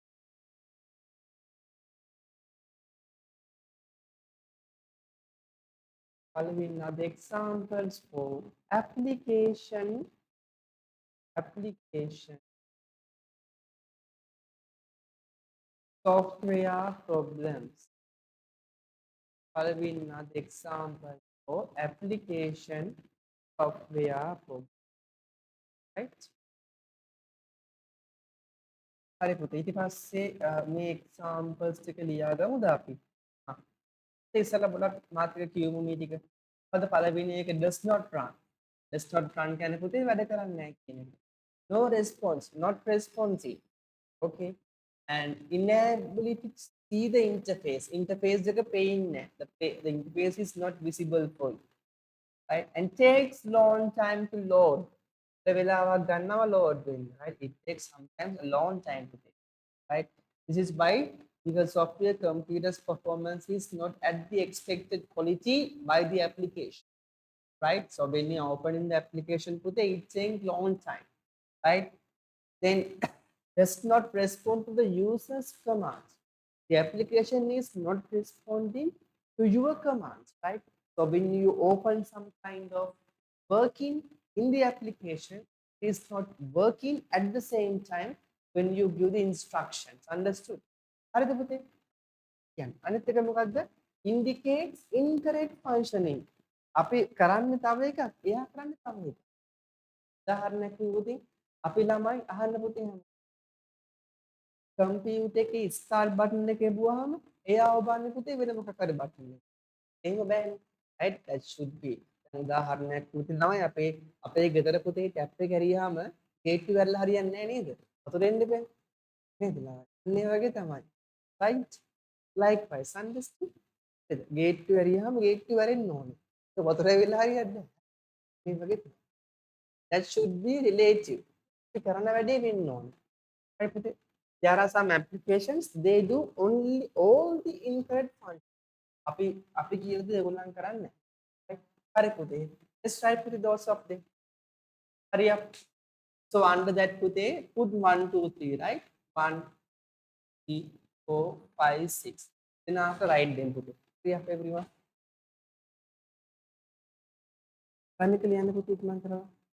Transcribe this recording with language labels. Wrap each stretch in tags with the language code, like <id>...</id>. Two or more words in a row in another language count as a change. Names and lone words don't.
<en>Following are the examples for application software problems. Following are the examples for application software problems. Right?</en> <si>හරි පුතේ ඊට පස්සේ මේ examples ටික ලියා ගමුද අපි? ඉස්සෙල්ලා පොඩක් මාත් එක්ක කියමු මේ ටික. මොකද පළවෙනි එක</si> <en>does not run. Does not run</en> <si>කියන්නේ පුතේ වැඩ කරන්නේ නැහැ කියන එක.</si> <en>No response, not responsive. Okay. And inability to see the interface.</en> <si>Interface එක පේන්නේ නැහැ.</si> <en>The interface is not visible for you. Right? And takes long time to load.</en> <si>The වෙලාවක් ගන්නවා load වෙන්න.</si> <en>Right? It takes sometimes a long time to take. Right? This is why because software computer's performance is not at the expected quality by the application. Right? So when you open in the application, it takes long time. Right? Then does not respond to the user's commands. The application is not responding to your commands, right? So when you open some kind of working in the application, it is not working at the same time when you give the instructions. Understood?</en> <si>හරිද පුතේ? කියන්නේ අනිත් එක මොකද්ද?</si> <en>Indicates incorrect functioning.</en> <si>අපි කරන්නේ තව එකක්. එයා කරන්නේ තව එකක්. උදාහරණයක් කිව්වොත් අපි ළමයි අහන්න පුතේ කම්පියුටර් එකේ ස්ටාර්ට් බටන් එක එබුවාම එයා ඔබන්නේ පුතේ වෙන මොකක් හරි බටන් එක. එහෙම බෑනේ.</si> <en>right? That should be.</en> <si>දැන් උදාහරණයක් පුතේ තමයි අපේ ගෙදර පුතේ ටැප් එක ඇරියාම ගේට්ටු වැරලා හරියන්නේ නැහැ නේද? වතුර එන්න බෑ. නේද? මේ වගේ තමයි.</si> <en>right? Likewise, understood?</en> <si>ගේට්ටු ඇරියාම ගේට්ටු වැරෙන්න ඕනේ. ඒක වතුර ඇවිල්ලා හරියන්නේ නැහැ. මේ වගේ තමයි.</si> <en>That should be relative.</en> <si>අපි කරන වැඩේ වෙන්න ඕනේ. right පුතේ?</si> <en>There are some applications they do only all the incorrect functions.</en> <si>අපි කියන දේ ඒගොල්ලන් කරන්නේ නැහැ. හරි පුතේ.</si> <en>Let's try put those of them. Hurry up. So under that පුතේ put 1 2 3 right? 1 3 4 5 6. Then after write them පුතේ. Hurry up everyone.</en> <si>කන්නේ ලියන්න පුතේ ඉක්මන් කරලා.</si>